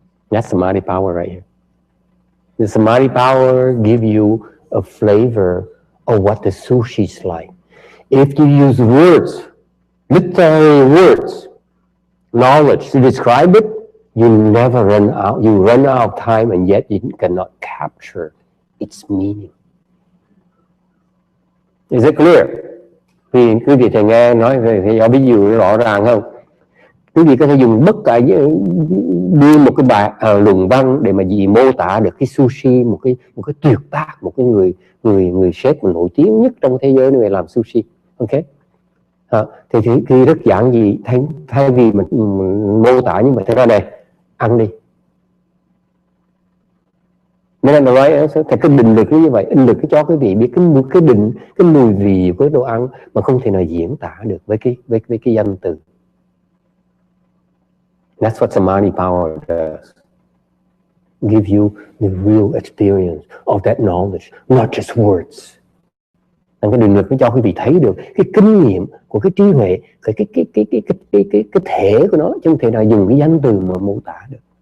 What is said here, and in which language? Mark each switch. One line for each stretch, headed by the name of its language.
English: That's samadhi power right here. The samadhi power give you a flavor of what the sushi's like. If you use words, literary words, knowledge to describe it, you never run out. You run out of time, and yet you cannot capture its meaning. Is it clear?
Vietnamese: Quý vị thầy nghe nói về thầy ví dụ rõ ràng không? Quý vị có thể dùng bất cả đưa một cái luận văn để mà gì mô tả được cái sushi, một cái tuyệt tác, một cái người chef nổi tiếng nhất trong thế giới về làm sushi. Ok? Thì khi rất giản dị, thay vì mình mô tả như vậy, thế ra đây ăn đi. Nên là nói thầy cứ định được như vậy, in được cái cho quý vị biết cái mùi vị của đồ ăn mà không thể nào diễn tả được với cái danh từ.
English: That's what samadhi power does. Give you the real experience of that knowledge, not just words.
Vietnamese: Cái định lực nó cho quý vị thấy được cái kinh nghiệm của cái trí huệ, cái thể của nó, chứ không thể nào dùng cái danh từ mà mô tả được.